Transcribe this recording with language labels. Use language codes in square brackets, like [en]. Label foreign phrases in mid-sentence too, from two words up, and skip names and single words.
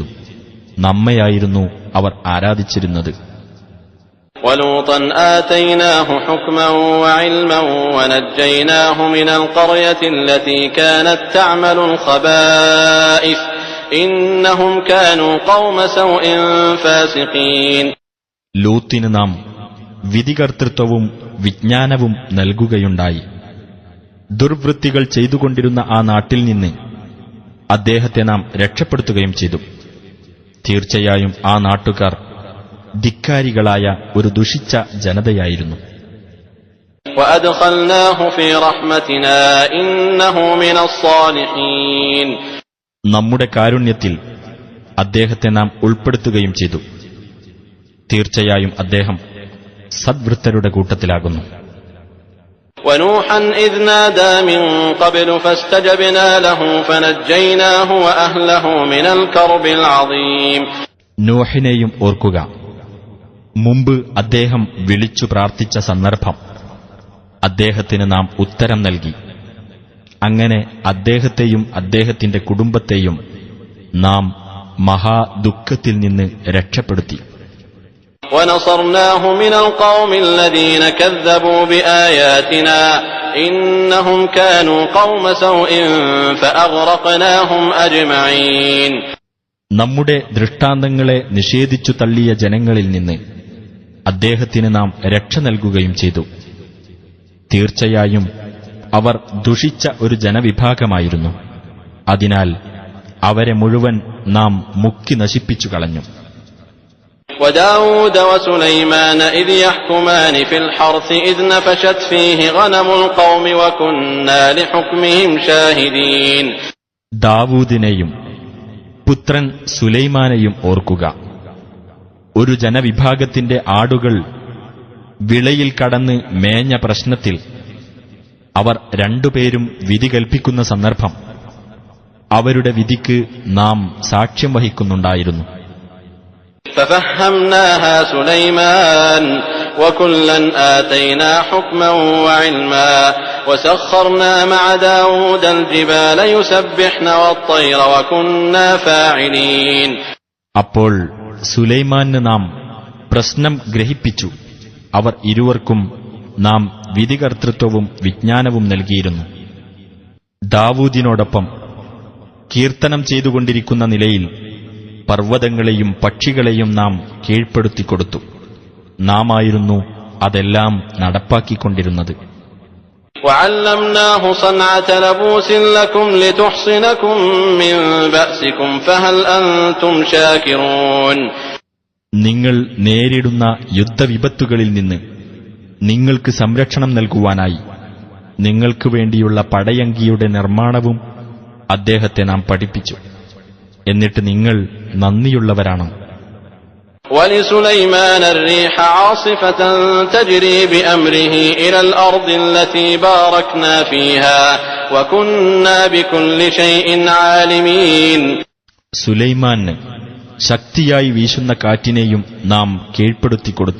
[ml] നമ്മയായിരുന്നു അവർ ആരാധിച്ചിരുന്നത്. [ar] ولوطا آتيناه حكما وعلما ونجيناه من القرية التي كانت تعمل الخبائث إنهم كانوا قوم سوء فاسقين. [ml] ലൂത്തിന് നാം വിധികർത്തൃത്വവും വിജ്ഞാനവും നൽകുകയുണ്ടായി. ദുർവൃത്തികൾ ചെയ്തുകൊണ്ടിരുന്ന ആ നാട്ടിൽ നിന്ന് അദ്ദേഹത്തെ നാം രക്ഷപ്പെടുത്തുകയും ചെയ്തു. തീർച്ചയായും ആ നാട്ടുകാർ ധിക്കാരികളായ ഒരു ദുഷിച്ച ജനതയായിരുന്നു. [ar] وأدخلناه في رحمتنا إنه من الصالحين. [ml] നമ്മുടെ കാരുണ്യത്തിൽ അദ്ദേഹത്തെ നാം ഉൾപ്പെടുത്തുകയും ചെയ്തു. തീർച്ചയായും അദ്ദേഹം സദ്വൃത്തരുടെ കൂട്ടത്തിലാകുന്നു. [ar] ونوحا إذ نادى من قبل فاستجبنا له فنجيناه وأهله من الكرب العظيم. [ml] നോഹിനെയും ഓർക്കുക. മുമ്പ് അദ്ദേഹം വിളിച്ചു പ്രാർത്ഥിച്ച സന്ദർഭം അദ്ദേഹത്തിന് നാം ഉത്തരം നൽകി. അങ്ങനെ അദ്ദേഹത്തെയും അദ്ദേഹത്തിന്റെ കുടുംബത്തെയും നാം മഹാദുഃഖത്തിൽ നിന്ന് രക്ഷപ്പെടുത്തി. [ar] ونصرناه من القوم الذين كذبوا بآياتنا إنهم كانوا قوم سوء فأغرقناهم أجمعين. [ml] നമ്മുടെ ദൃഷ്ടാന്തങ്ങളെ നിഷേധിച്ചു തള്ളിയ ജനങ്ങളിൽ നിന്ന് അദ്ദേഹത്തിന് നാം രക്ഷ നൽകുകയും ചെയ്തു. തീർച്ചയായും അവർ ദുഷിച്ച ഒരു ജനവിഭാഗമായിരുന്നു. അതിനാൽ അവരെ മുഴുവൻ നാം മുക്കി നശിപ്പിച്ചു കളഞ്ഞു. [ar] وداود وسليمان إذ يحكمان في الحرث إذ نفشت فيه غنم القوم وكنا لحكمهم شاهدين. [ml] ദാവൂദിനെയും പുത്രൻ സുലൈമാനെയും ഓർക്കുക. ഒരു ജനവിഭാഗത്തിന്റെ ആടുകൾ വിളയിൽ കടന്ന് മേഞ്ഞ പ്രശ്നത്തിൽ അവർ രണ്ടുപേരും വിധി കൽപ്പിക്കുന്ന സന്ദർഭം അവരുടെ വിധിക്ക് നാം സാക്ഷ്യം വഹിക്കുന്നുണ്ടായിരുന്നു. [ar] ففهمناها سليمان وكلا آتينا حكما وعلما وسخرنا مع داود الجبال يسبحن والطير وكنا فاعلين. [ml] അപ്പോൾ സുലൈമാന് നാം പ്രശ്നം ഗ്രഹിപ്പിച്ചു. അവർ ഇരുവർക്കും നാം വിധികർത്തൃത്വവും വിജ്ഞാനവും നൽകിയിരുന്നു. ദാവൂദിനോടൊപ്പം കീർത്തനം ചെയ്തുകൊണ്ടിരിക്കുന്ന നിലയിൽ പർവ്വതങ്ങളെയും പക്ഷികളെയും നാം കീഴ്പ്പെടുത്തിക്കൊടുത്തു. നാമായിരുന്നു അതെല്ലാം നടപ്പാക്കിക്കൊണ്ടിരുന്നത്. [ar] وعلمناه صنعة لبوس لكم لتحصنكم من بأسكم فهل أنتم شاكرون. [ml] നിങ്ങൾ നേരിടുന്ന യുദ്ധവിപത്തുകളിൽ നിന്ന് നിങ്ങൾക്ക് സംരക്ഷണം നൽകുവാനായി നിങ്ങൾക്ക് വേണ്ടിയുള്ള പടയങ്കിയുടെ നിർമ്മാണവും അദ്ദേഹത്തെ നാം പഠിപ്പിച്ചു. എന്നിട്ട് നിങ്ങൾ നന്ദിയുള്ളവരാണോ? [ar] ولسليمان الريح عاصفة تجري بأمره إلى الأرض التي باركنا فيها وكنا بكل شيء عالمين. [ml] സുലൈമാന് ശക്തിയായി വീശുന്ന കാറ്റിനെയും നാം കീഴ്പ്പെടുത്തിക്കൊടുത്തു.